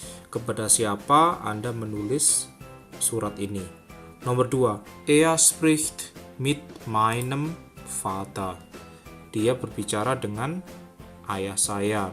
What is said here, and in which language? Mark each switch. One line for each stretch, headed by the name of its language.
Indonesian: Kepada siapa Anda menulis surat ini? Nomor 2,
German: er spricht mit meinem Vater.
Indonesian: Dia berbicara dengan ayah saya.